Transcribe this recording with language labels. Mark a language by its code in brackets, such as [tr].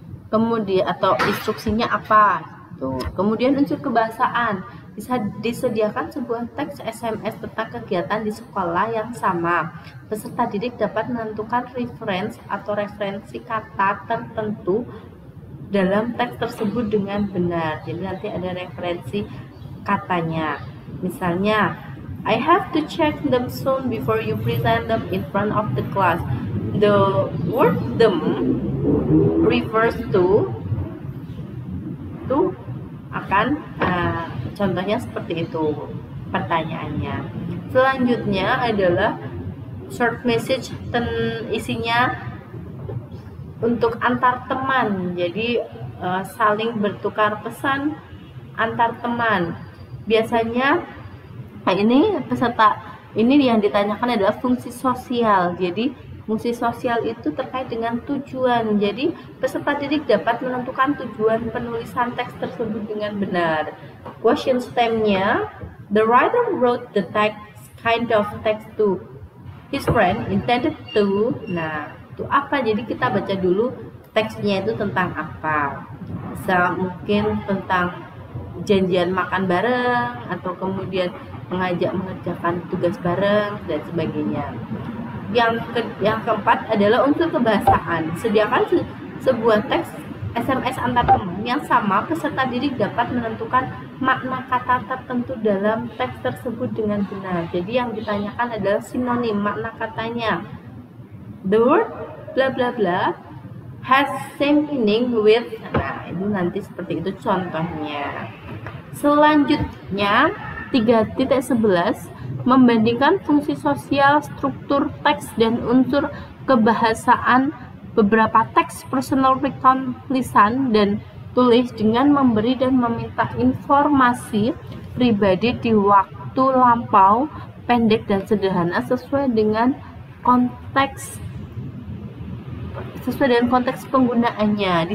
[id] Kemudian atau instruksinya apa? Tuh. Kemudian unsur kebahasaan, bisa disediakan sebuah teks SMS tentang kegiatan di sekolah yang sama. Peserta didik dapat menentukan reference atau referensi kata tertentu dalam teks tersebut dengan benar. Jadi nanti ada referensi katanya. Misalnya, [en] I have to check them soon before you present them in front of the class. The word them refers to [id] akan contohnya seperti itu pertanyaannya. Selanjutnya adalah short message, isinya untuk antar teman. Jadi saling bertukar pesan antar teman. Biasanya ini peserta ini yang ditanyakan adalah fungsi sosial. Jadi fungsi sosial itu terkait dengan tujuan. Jadi peserta didik dapat menentukan tujuan penulisan teks tersebut dengan benar. [en] Question stem-nya, the writer wrote the text kind of text to his friend intended to. [id] Nah, itu apa? Jadi kita baca dulu teksnya itu tentang apa. Bisa mungkin tentang janjian makan bareng, atau kemudian mengajak mengerjakan tugas bareng dan sebagainya. Yang keempat adalah unsur kebahasaan. Sediakan sebuah teks SMS antar teman yang sama, peserta didik dapat menentukan makna kata tertentu dalam teks tersebut dengan benar. Jadi yang ditanyakan adalah sinonim, makna katanya. [en] The word bla bla bla has same meaning with. [id] Nah, itu nanti seperti itu contohnya. Selanjutnya 3.11, membandingkan fungsi sosial, struktur teks, dan unsur kebahasaan beberapa teks personal recount lisan dan tulis dengan memberi dan meminta informasi pribadi di waktu lampau, pendek dan sederhana sesuai dengan konteks penggunaannya.